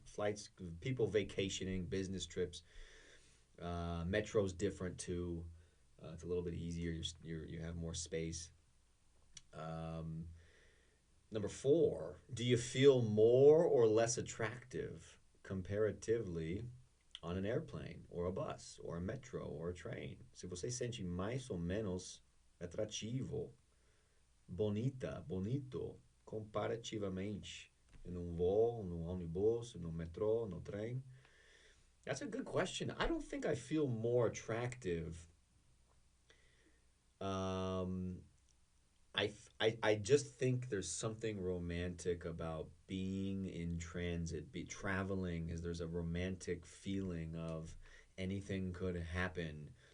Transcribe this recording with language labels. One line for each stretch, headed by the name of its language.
English: Flights, people vacationing, business trips. Metro's different too. It's a little bit easier. You have more space. Um, Number four, do you feel more or less attractive comparatively on an airplane or a bus or a metro or a train?
Portuguese: Se você sente mais ou menos atrativo, bonita, bonito, comparativamente, num voo, num ônibus, no metrô, no trem?
English: That's a good question. I don't think I feel more attractive. Um, I just think there's something romantic about being in transit, be traveling. Is there's a romantic feeling of anything could happen.